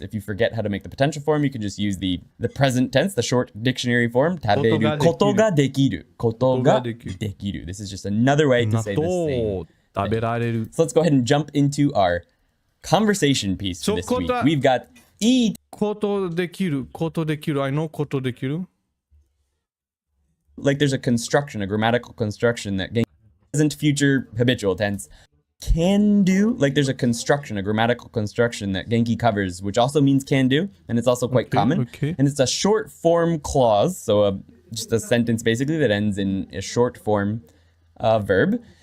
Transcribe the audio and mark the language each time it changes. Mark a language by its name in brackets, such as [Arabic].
[English] If you forget how to make the potential form, you can just use the present tense, the short dictionary form. [Japanese] 食べることができる。 [English] ことができる。This is just another way to say this thing. [Japanese] 食べられる。 [English] So let's go ahead and jump into our conversation piece for this week. We've got いい [Japanese] ことできる。ことできる。 [English] I know [Japanese] ことできる。 [English] Like there's a construction, a grammatical construction that present, future, habitual tense. Can do, like there's a construction, a grammatical construction that Genki covers, which also means can do, and it's also quite common. And it's a short form clause, so just a sentence basically that ends in a short form verb.